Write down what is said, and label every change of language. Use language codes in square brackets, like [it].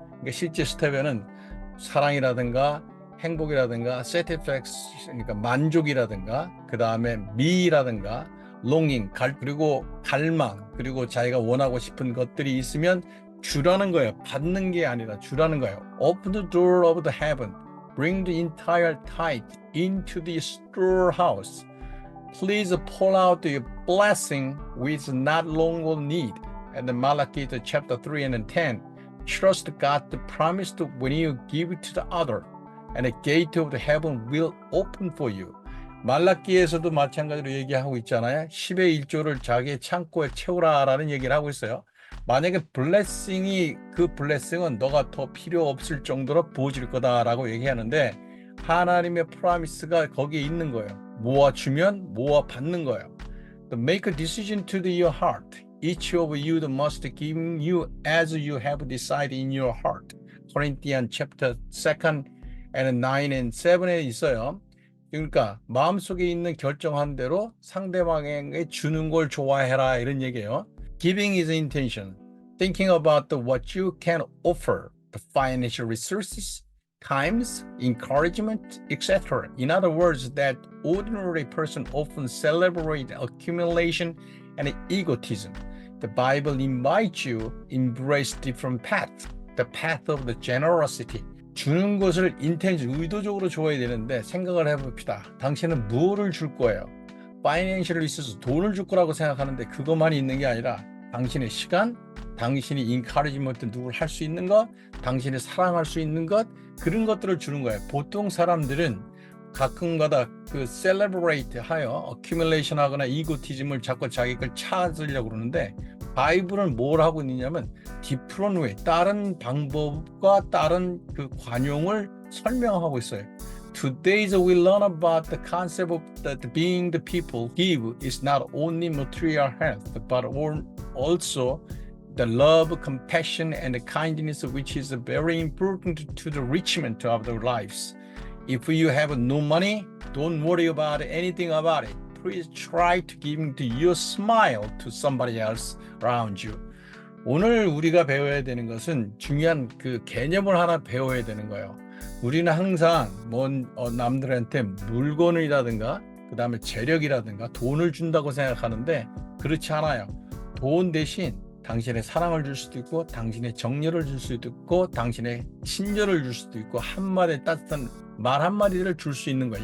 [ko] 그러니까 실제 스텝에는 사랑이라든가 행복이라든가 satisfaction, 그러니까 만족이라든가 그 다음에 미라든가 longing, 그리고 갈망, 그리고 자기가 원하고 싶은 것들이 있으면 주라는 거예요. 받는 게 아니라 주라는 거예요. [en] Open the door of the heaven. Bring the entire tithe into the storehouse. Please pour out your blessing which not longer need. And Malachi chapter 3 and 10. Trust God the promise when you give it to the other. And the gate of the heaven will open for you. [ko] 말라기에서도 마찬가지로 얘기하고 있잖아요. 10의 1조를 자기의 창고에 채우라라는 얘기를 하고 있어요. 만약에 그 블레싱은 너가 더 필요 없을 정도로 부어질 거다라고 얘기하는데 하나님의 프로미스가 거기에 있는 거예요. 모아 주면 모아 받는 거예요. [en] Make a decision to your heart. Each of you must give you as you have decided in your heart. Corinthians chapter 2 and 9 and 7에 있어요. [ko] 그러니까 마음속에 있는 결정한 대로 상대방에게 주는 걸 좋아해라 이런 얘기예요. [en] Giving is intention. Thinking about what you can offer, the financial resources, times, encouragement, etc. In other words, that ordinary person often celebrate accumulation and egotism. The Bible invites you embrace different paths. The path of the generosity. [ko] 주는 것을 의도적으로 줘야 되는데 생각을 해봅시다. 당신은 무엇을 줄 거예요? 파이낸셜이 있어서 돈을 줄 거라고 생각하는데 그것만이 있는 게 아니라 당신의 시간, 당신이 인카리지먼트 누구를 할 수 있는 것, 당신이 사랑할 수 있는 것, 그런 것들을 주는 거예요. 보통 사람들은 가끔가다 그 셀레브레이트 하여 어큐뮬레이션 하거나 이고티즘을 자꾸 자기 걸 찾으려고 그러는데 바이블은 뭘 하고 있느냐면 디프런 웨이, 다른 방법과 다른 그 관용을 설명하고 있어요. [en] Today we learn about the concept of that being the people give is not only material health, but also the love, compassion, and the kindness which is very important to the enrichment of their lives. If you have no money, don't worry about anything about it. Please try to give to your smile to somebody else around you. [ko] 오늘 우리가 배워야 되는 것은 중요한 그 개념을 하나 배워야 되는 거예요. 우리는 항상 남들한테 물건이라든가 그 다음에 재력이라든가 돈을 준다고 생각하는데 그렇지 않아요. 돈 대신 당신의 사랑을 줄 수도 있고 당신의 정열을 줄 수도 있고 당신의 친절을 줄 수도 있고 한마디 따뜻한 말 한마디를 줄 수 있는 거예요.